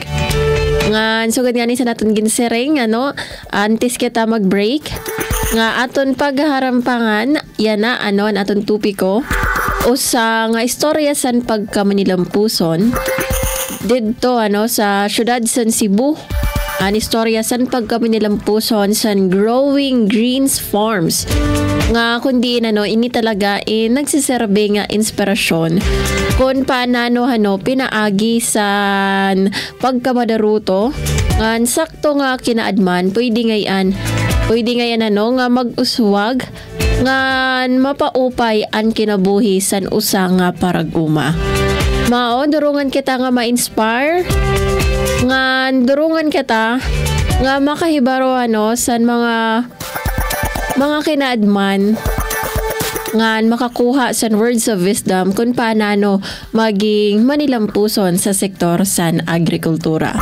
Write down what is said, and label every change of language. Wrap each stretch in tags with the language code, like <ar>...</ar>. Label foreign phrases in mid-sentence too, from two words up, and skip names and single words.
<war>Nga sugad nga ni sa naton ginsereng antes kita mag-break nga aton pagharampangan yan na ang aton tupiko usa nga istorya san pagkamanilampuson didto sa syudad san Cebu. An istorya san pagkamanilampuson san Growing Greens Farms nga kundi ini talaga nagsiserbe nga inspirasyon kung paano pinaagi san pagkamadaruto nga sakto nga kinaadman pwede ngayon nga mag-uswag nga mapaupay ang kinabuhi san usa nga paraguma. Mao durungan kita nga ma-inspire nga durungan kita nga makahibaro san mga kinaadman nga makakuha san</war> <en>words of wisdom</en> <war>kung paano maging manilampuson sa sektor san agrikultura.</war>